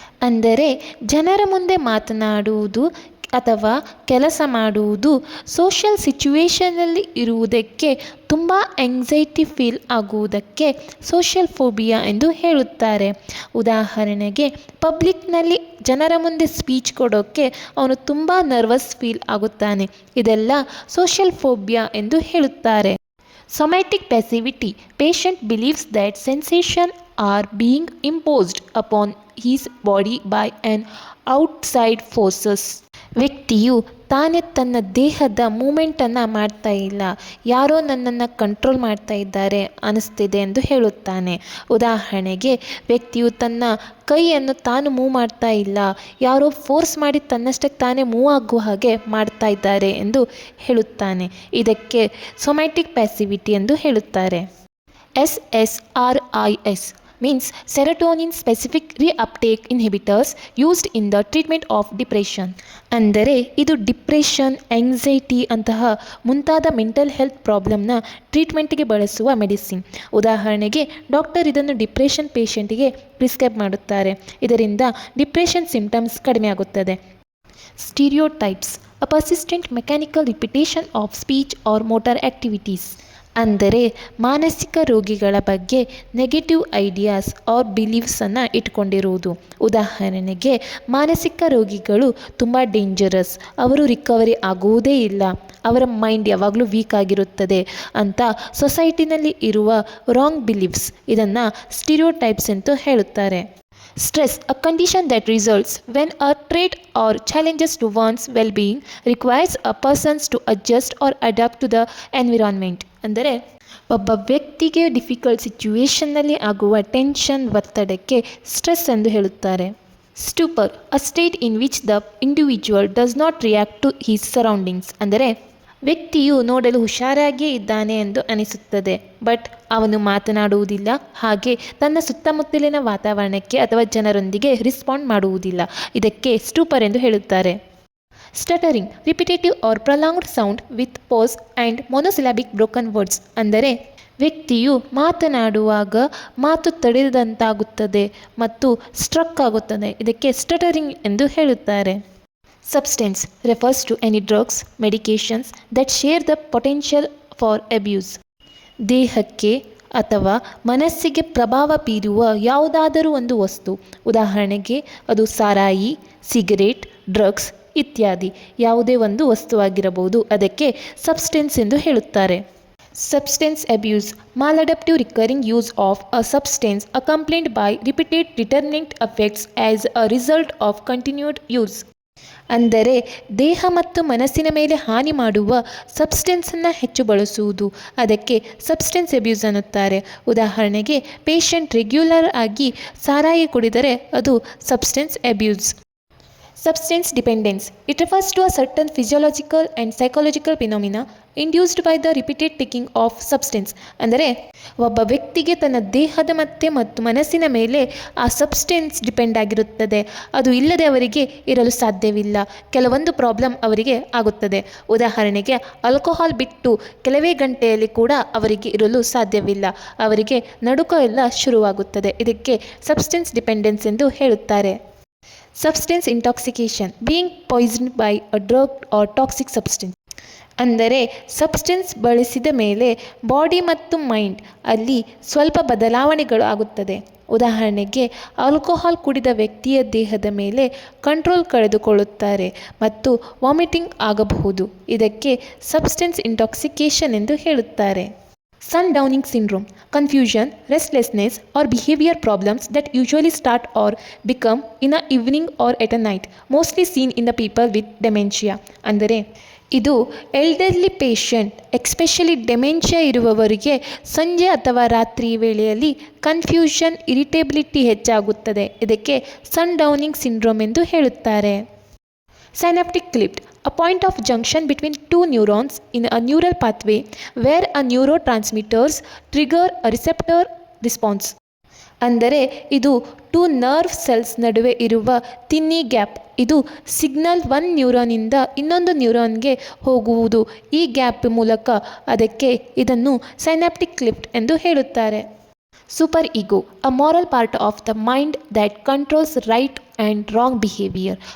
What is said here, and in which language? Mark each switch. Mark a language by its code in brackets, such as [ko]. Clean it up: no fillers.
[kn] ಅಂದರೆ ಜನರ ಮುಂದೆ ಮಾತನಾಡುವುದು ಅಥವಾ ಕೆಲಸ ಮಾಡುವುದು ಸೋಷಿಯಲ್ ಸಿಚುವೇಶನಲ್ಲಿ ಇರುವುದಕ್ಕೆ ತುಂಬ ಎಂಗ್ಸೈಟಿ ಫೀಲ್ ಆಗುವುದಕ್ಕೆ ಸೋಷಿಯಲ್ ಫೋಬಿಯಾ ಎಂದು ಹೇಳುತ್ತಾರೆ. ಉದಾಹರಣೆಗೆ ಪಬ್ಲಿಕ್ನಲ್ಲಿ ಜನರ ಮುಂದೆ ಸ್ಪೀಚ್ ಕೊಡೋಕ್ಕೆ ಅವನು ತುಂಬ ನರ್ವಸ್ ಫೀಲ್ ಆಗುತ್ತಾನೆ. ಇದೆಲ್ಲ ಸೋಷಿಯಲ್ ಫೋಬಿಯಾ ಎಂದು ಹೇಳುತ್ತಾರೆ. [en] Somatic passivity, patient believes that sensations are being imposed upon his body by an outside forces. [kn] ವ್ಯಕ್ತಿಯು ತಾನೇ ತನ್ನ ದೇಹದ ಮೂಮೆಂಟನ್ನು ಮಾಡ್ತಾ ಇಲ್ಲ, ಯಾರೋ ನನ್ನನ್ನು ಕಂಟ್ರೋಲ್ ಮಾಡ್ತಾ ಇದ್ದಾರೆ ಅನಿಸ್ತಿದೆ ಎಂದು ಹೇಳುತ್ತಾನೆ. ಉದಾಹರಣೆಗೆ ವ್ಯಕ್ತಿಯು ತನ್ನ ಕೈಯನ್ನು ತಾನು ಮೂವ್ ಮಾಡ್ತಾ ಇಲ್ಲ, ಯಾರೋ ಫೋರ್ಸ್ ಮಾಡಿ ತನ್ನಷ್ಟಕ್ಕೆ ತಾನೇ ಮೂವ್ ಆಗುವ ಹಾಗೆ ಮಾಡ್ತಾ ಇದ್ದಾರೆ ಎಂದು ಹೇಳುತ್ತಾನೆ. ಇದಕ್ಕೆ ಸೊಮ್ಯಾಟಿಕ್ ಪ್ಯಾಸಿವಿಟಿ ಎಂದು ಹೇಳುತ್ತಾರೆ. [en] SSRIs means serotonin specific reuptake inhibitors used in the treatment of depression. [kn] ಅಂದರೆ ಇದು ಡಿಪ್ರೆಷನ್, ಆಂಗ್ಸೈಟಿ ಅಂತಹ ಮುಂತಾದ ಮೆಂಟಲ್ ಹೆಲ್ತ್ ಪ್ರಾಬ್ಲಮ್ನ ಟ್ರೀಟ್ಮೆಂಟ್ಗೆ ಬಳಸುವ ಮೆಡಿಸಿನ್. ಉದಾಹರಣೆಗೆ ಡಾಕ್ಟರ್ ಇದನ್ನು ಡಿಪ್ರೆಷನ್ ಪೇಷಂಟಿಗೆ ಪ್ರಿಸ್ಕ್ರೈಬ್ ಮಾಡುತ್ತಾರೆ. ಇದರಿಂದ ಡಿಪ್ರೆಷನ್ ಸಿಂಪ್ಟಮ್ಸ್ ಕಡಿಮೆ ಆಗುತ್ತದೆ. [en] Stereotypes, a persistent mechanical repetition of speech or motor activities. [kn] ಅಂದರೆ ಮಾನಸಿಕ ರೋಗಿಗಳ ಬಗ್ಗೆ ನೆಗೆಟಿವ್ ಐಡಿಯಾಸ್ ಆರ್ ಬಿಲೀವ್ಸನ್ನು ಇಟ್ಕೊಂಡಿರುವುದು. ಉದಾಹರಣೆಗೆ ಮಾನಸಿಕ ರೋಗಿಗಳು ತುಂಬ ಡೇಂಜರಸ್, ಅವರು ರಿಕವರಿ ಆಗುವುದೇ ಇಲ್ಲ, ಅವರ ಮೈಂಡ್ ಯಾವಾಗಲೂ ವೀಕ್ ಆಗಿರುತ್ತದೆ ಅಂತ ಸೊಸೈಟಿನಲ್ಲಿ ಇರುವ ರಾಂಗ್ ಬಿಲೀವ್ಸ್, ಇದನ್ನು ಸ್ಟೀರಿಯೋಟೈಪ್ಸ್ ಎಂದು ಹೇಳುತ್ತಾರೆ. [en] Stress, a condition that results when a trait or challenges to one's well-being requires a person to adjust or adapt to the environment. [kn] ಅಂದರೆ ಒಬ್ಬ ವ್ಯಕ್ತಿಗೆ ಡಿಫಿಕಲ್ಟ್ ಸಿಚುವೇಷನ್ನಲ್ಲಿ ಆಗುವ ಟೆನ್ಷನ್, ಒತ್ತಡಕ್ಕೆ ಸ್ಟ್ರೆಸ್ ಎಂದು ಹೇಳುತ್ತಾರೆ. [en] Stupor, a state in which the individual does not react to his surroundings. [kn] ಅಂದರೆ ವ್ಯಕ್ತಿಯು ನೋಡಲು ಹುಷಾರಾಗಿಯೇ ಇದ್ದಾನೆ ಎಂದು ಅನಿಸುತ್ತದೆ, ಬಟ್ ಅವನು ಮಾತನಾಡುವುದಿಲ್ಲ, ಹಾಗೆ ತನ್ನ ಸುತ್ತಮುತ್ತಲಿನ ವಾತಾವರಣಕ್ಕೆ ಅಥವಾ ಜನರೊಂದಿಗೆ ರೆಸ್ಪಾಂಡ್ ಮಾಡುವುದಿಲ್ಲ. ಇದಕ್ಕೆ ಸ್ಟೂಪರ್ ಎಂದು ಹೇಳುತ್ತಾರೆ. [en] Stuttering, repetitive or prolonged sound with pause and monosyllabic broken words. [kn] ಅಂದರೆ ವ್ಯಕ್ತಿಯು ಮಾತನಾಡುವಾಗ ಮಾತು ತಡೆದಂತಾಗುತ್ತದೆ ಮತ್ತು ಸ್ಟ್ರಕ್ ಆಗುತ್ತದೆ. ಇದಕ್ಕೆ ಸ್ಟಟರಿಂಗ್ ಎಂದು ಹೇಳುತ್ತಾರೆ. [en] Substance refers to any drugs, medications that share the potential for abuse. [kn] ದೇಹಕ್ಕೆ ಅಥವಾ ಮನಸ್ಸಿಗೆ ಪ್ರಭಾವ ಬೀರುವ ಯಾವುದಾದರೂ ಒಂದು ವಸ್ತು. ಉದಾಹರಣೆಗೆ ಅದು ಸಾರಾಯಿ, ಸಿಗರೇಟ್, ಡ್ರಗ್ಸ್ ಇತ್ಯಾದಿ ಯಾವುದೇ ಒಂದು ವಸ್ತುವಾಗಿರಬಹುದು. ಅದಕ್ಕೆ ಸಬ್ಸ್ಟೆನ್ಸ್ ಎಂದು ಹೇಳುತ್ತಾರೆ. Substance abuse, maladaptive recurring use of a substance accompanied by repeated determinant effects as a result of continued use. ಅಂದರೆ ದೇಹ ಮತ್ತು ಮನಸ್ಸಿನ ಮೇಲೆ ಹಾನಿ ಮಾಡುವ ಸಬ್ಸ್ಟೆನ್ಸನ್ನು ಹೆಚ್ಚು ಬಳಸುವುದು. ಅದಕ್ಕೆ ಸಬ್ಸ್ಟೆನ್ಸ್ ಅಬ್ಯೂಸ್ ಅನ್ನುತ್ತಾರೆ. ಉದಾಹರಣೆಗೆ ಪೇಷಂಟ್ ರೆಗ್ಯುಲರ್ ಆಗಿ ಸಾರಾಯಿ ಕುಡಿದರೆ ಅದು substance abuse. [en] Substance dependence, it refers to a certain physiological and psychological phenomena induced by the repeated taking of substance. [kn] ಅಂದರೆ ಒಬ್ಬ ವ್ಯಕ್ತಿಗೆ ತನ್ನ ದೇಹದ ಮತ್ತು ಮನಸ್ಸಿನ ಮೇಲೆ ಆ ಸಬ್ಸ್ಟೆನ್ಸ್ ಡಿಪೆಂಡ್ ಆಗಿರುತ್ತದೆ. ಅದು ಇಲ್ಲದೆ ಅವರಿಗೆ ಇರಲು ಸಾಧ್ಯವಿಲ್ಲ. ಕೆಲವೊಂದು ಪ್ರಾಬ್ಲಮ್ ಅವರಿಗೆ ಆಗುತ್ತದೆ. ಉದಾಹರಣೆಗೆ ಆಲ್ಕೋಹಾಲ್ ಬಿಟ್ಟು ಕೆಲವೇ ಗಂಟೆಯಲ್ಲಿ ಕೂಡ ಅವರಿಗೆ ಇರಲು ಸಾಧ್ಯವಿಲ್ಲ, ಅವರಿಗೆ ನಡುಕ ಎಲ್ಲ ಶುರುವಾಗುತ್ತದೆ. ಇದಕ್ಕೆ ಸಬ್ಸ್ಟೆನ್ಸ್ ಡಿಪೆಂಡೆನ್ಸ್ ಎಂದು ಹೇಳುತ್ತಾರೆ. [en] Substance intoxication, being poisoned by a drug or toxic substance. [kn] ಅಂದರೆ ಸಬ್ಸ್ಟೆನ್ಸ್ ಬಳಸಿದ ಮೇಲೆ ಬಾಡಿ ಮತ್ತು ಮೈಂಡ್ ಅಲ್ಲಿ ಸ್ವಲ್ಪ ಬದಲಾವಣೆಗಳು ಆಗುತ್ತದೆ. ಉದಾಹರಣೆಗೆ ಆಲ್ಕೋಹಾಲ್ ಕುಡಿದ ವ್ಯಕ್ತಿಯ ದೇಹದ ಮೇಲೆ ಕಂಟ್ರೋಲ್ ಕಳೆದುಕೊಳ್ಳುತ್ತಾರೆ ಮತ್ತು ವಾಮಿಟಿಂಗ್ ಆಗಬಹುದು. ಇದಕ್ಕೆ ಸಬ್ಸ್ಟೆನ್ಸ್ ಇಂಟಾಕ್ಸಿಕೇಷನ್ ಎಂದು ಹೇಳುತ್ತಾರೆ. [en] Sundowning syndrome: confusion, restlessness, or behavior problems that usually start or become in the evening or at a night, mostly seen in the people with dementia. [kn] ಅಂದರೆ ಇದು ಎಲ್ಡರ್ಲಿ ಪೇಷಂಟ್, ಎಕ್ಸ್ಪೆಷಲಿ ಡೆಮೆನ್ಷಿಯಾ ಇರುವವರಿಗೆ ಸಂಜೆ ಅಥವಾ ರಾತ್ರಿ ವೇಳೆಯಲ್ಲಿ confusion, irritability ಹೆಚ್ಚಾಗುತ್ತದೆ. ಇದಕ್ಕೆ ಸನ್ಡೌನಿಂಗ್ syndrome ಎಂದು ಹೇಳುತ್ತಾರೆ. [en] Synaptic cleft: a point of junction between two neurons in a neural pathway where a neurotransmitters trigger a receptor response. [kn] ಅಂದರೆ ಇದು ಟೂ ನರ್ವ್ ಸೆಲ್ಸ್ ನಡುವೆ ಇರುವ ತಿನ್ನಿ ಗ್ಯಾಪ್. ಇದು ಸಿಗ್ನಲ್ ಒಂದು ನ್ಯೂರಾನಿಂದ ಇನ್ನೊಂದು ನ್ಯೂರಾನ್ಗೆ ಹೋಗುವುದು. ಈ ಗ್ಯಾಪ್ ಮೂಲಕ ಇದನ್ನು ಸೈನಾಪ್ಟಿಕ್ ಕ್ಲಿಫ್ಟ್ ಎಂದು ಹೇಳುತ್ತಾರೆ. [en] Super ego: a moral part of the mind that controls right and wrong behaviour.